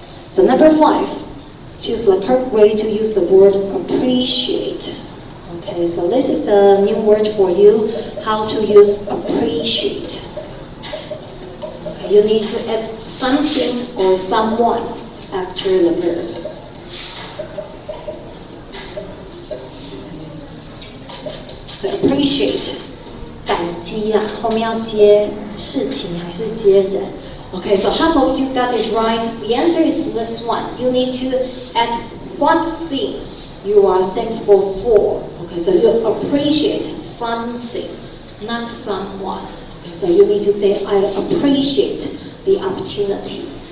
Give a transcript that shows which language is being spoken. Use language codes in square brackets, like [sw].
[en] So number 5, choose the correct way to use the word appreciate. Okay, so this is a new word for you, how to use appreciate. Okay, you need to add something or someone after the verb. [zh] So appreciate, 感激啦，后面要接事情还是接人？ [en] Okay, so half of you got it right. The answer is this one. You need to add what thing you are thankful for. Okay, so you appreciate something, not someone. Okay, so you need to say, I appreciate the opportunity.